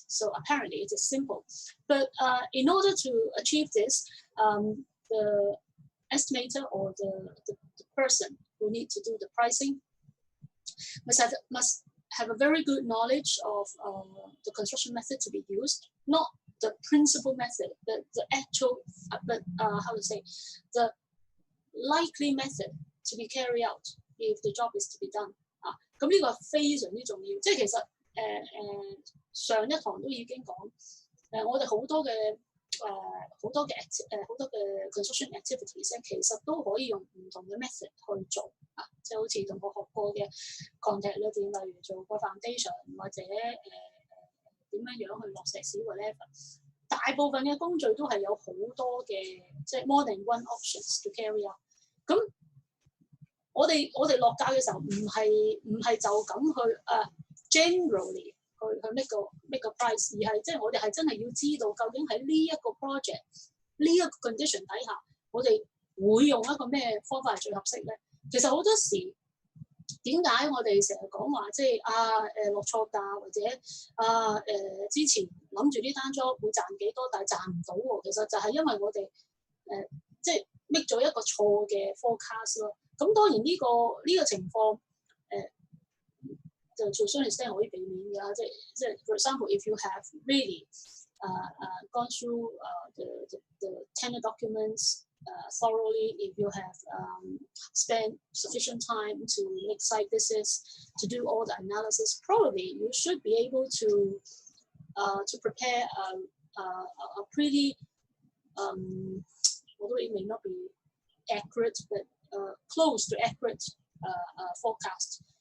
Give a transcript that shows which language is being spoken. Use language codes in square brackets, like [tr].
[en] So apparently it is simple, but in order to achieve this, the estimator or the person who need to do the pricing must have a very good knowledge of the construction method to be used, not the principal method, but the actual, the likely method to be carried out if the job is to be done. [yue] 咁呢個非常之重要，即係其實上一堂都已經講，我哋好多嘅 [en] construction activities [yue] 咧，其實都可以用唔同嘅 method 去做啊，即係好似同我學過嘅 contact 裏邊，例如做個 foundation 或者點樣去落石屎 whatever， 大部分嘅工序都係有好多嘅，即係 [en] more than one options to carry out。 [yue] 咁我哋落價嘅時候唔係就咁去generally 去 make 個 price， 而係即係我哋係真係要知道究竟喺呢一個 project 呢一個 condition 底下，我哋會用一個咩方法係最合適咧？其實好多時點解我哋成日講話即係落錯價或者之前諗住呢單 job 會賺幾多，但係賺唔到喎。其實就係因為我哋即係 make 咗一個錯嘅 forecast 咯。咁當然呢個情況就做 [en] certain extent [yue] 可以避免嘅，即係 [en] for example if you have really gone through the tender documents thoroughly, if you have spent sufficient time to make site visits, to do all the analysis, probably you should be able to prepare a pretty although it may not be accurate, but close to accurate forecast.